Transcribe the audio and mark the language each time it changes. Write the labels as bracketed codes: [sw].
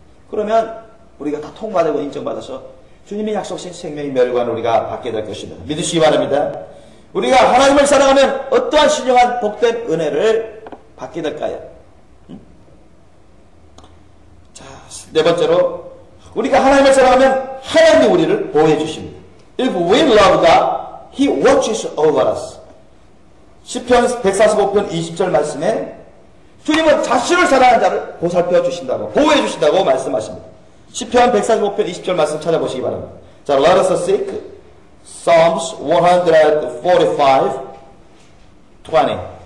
[ko] 그러면 우리가 다 통과되고 인정받아서 주님이 약속하신 생명의 멸류관을 우리가 받게 될 것입니다. 믿으시기 바랍니다. 우리가 하나님을 사랑하면 어떠한 신령한 복된 은혜를 받게 될까요? 자, 네 번째로 우리가 하나님을 사랑하면 하나님이 우리를 보호해 주십니다. [en] If we love God, He watches over us. [ko] 시편 145편 20절 말씀에 주님은 자신을 사랑하는 자를 보살펴 주신다고, 보호해 주신다고 말씀하십니다. 시편 145편 20절 말씀 찾아보시기 바랍니다. [en] 자, let us seek Psalms 145, 20.